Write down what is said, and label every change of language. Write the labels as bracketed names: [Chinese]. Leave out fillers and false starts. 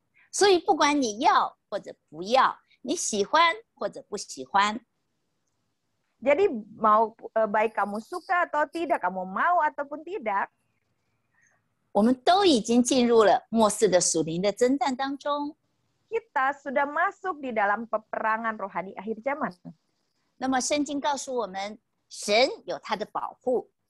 [Chinese] 所以不管你要或者不要，你喜欢或者不喜欢， [Indonesian] Jadi mau baik kamu suka atau tidak, kamu mau ataupun tidak, [Chinese] 我们都已经进入了末世的属灵的征战当中。 [Indonesian] kita sudah masuk di dalam peperangan rohani akhir zaman. [Chinese] 那么圣经告诉我们，神有他的保护，